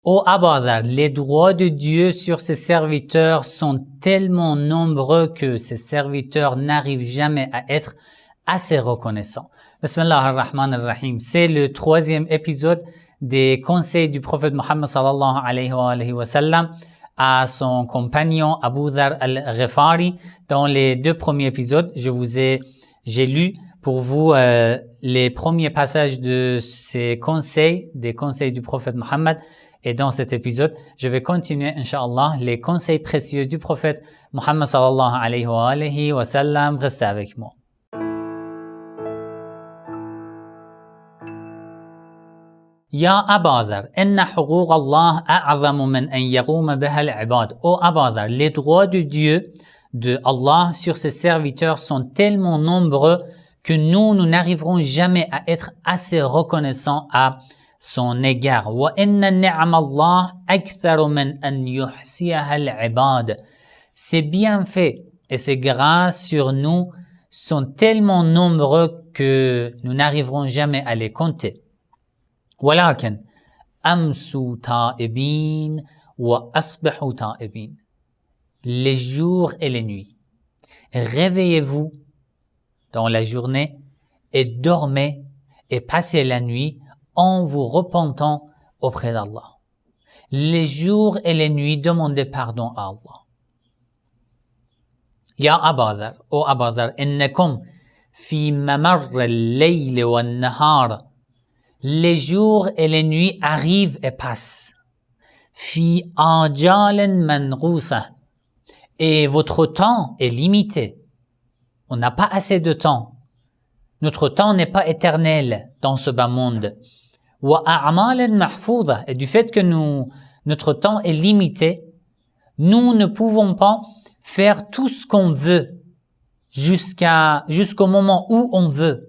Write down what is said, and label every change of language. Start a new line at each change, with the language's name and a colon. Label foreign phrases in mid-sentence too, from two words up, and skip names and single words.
French: Ô Abu Dharr, les droits de Dieu sur ses serviteurs sont tellement nombreux que ses serviteurs n'arrivent jamais à être assez reconnaissants.
Arabic: بسم الله الرحمن الرحيم.
French: C'est le 3e épisode des conseils du prophète Mohammed
Arabic: صلى الله عليه وسلم
French: à son compagnon Abu Dharr al-Ghifari. Dans les 2 premiers épisodes, j'ai lu pour vous les premiers passages de ces conseils, des conseils du prophète Mohammed. Et dans cet épisode, je vais continuer, Inch'Allah, les conseils précieux du prophète Mohammed
Arabic: صلى الله عليه وسلم.
French: Restez avec moi.
Arabic: يا أبا ذر إن حقوق الله أعظم من أن يقوم بها العباد.
French: Ô Abu Dharr, les droits de Dieu, de Allah sur ses serviteurs sont tellement nombreux que nous n'arriverons jamais à être assez reconnaissants à son égard.
Arabic: وإن نعم الله أكثر من أن يحصيها العباد.
French: Ces bienfaits et ces grâces sur nous sont tellement nombreux que nous n'arriverons jamais à les compter.
Arabic: ولكن أمسوا تائبين وأصبحوا تائبين.
French: Les jours et les nuits. Réveillez-vous dans la journée et dormez et passez la nuit en vous repentant auprès d'Allah. Les jours et les nuits, demandez pardon à Allah.
Arabic: يا أبا ذر يا أبا ذر إنكم في ممر الليل والنهار.
French: Les jours et les nuits arrivent et passent.
Arabic: في أجل منقوصة.
French: Et votre temps est limité. On n'a pas assez de temps. Notre temps n'est pas éternel dans ce bas monde.
Arabic: وأعمال محفوظة.
French: Et du fait que notre temps est limité, nous ne pouvons pas faire tout ce qu'on veut jusqu'au moment où on veut.